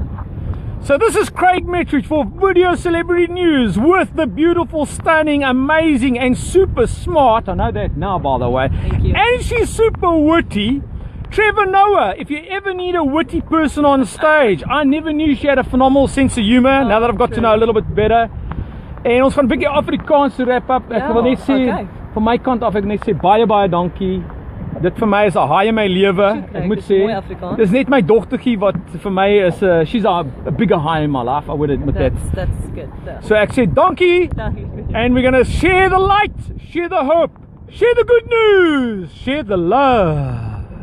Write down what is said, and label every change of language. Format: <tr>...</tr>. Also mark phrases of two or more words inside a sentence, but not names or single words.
<en>So this is Craig Metrowich for Video Celebrity News with the beautiful, stunning, amazing and super smart, I know that now by the way, Thank you. and she's super witty, Trevor Noah. If you ever need a witty person on stage, I never knew she had a phenomenal sense of humor, now that I've got to know a little bit better.</en> <af>En ons gaan 'n bietjie Afrikaans</af> <en>to wrap up.</en> <af>Ek wil net sê, van my kant af, ek net sê baie dankie. Dit vir my is 'n haai in my lewe. Ek moet sê, dis net my dogtertjie wat vir my is,</af> <en>she's a bigger high in my life, I would admit that. That's good.</en> <af>So ek sê dankie,</af> <en>and we're gonna share the light, share the hope, share the good news, share the love.</en>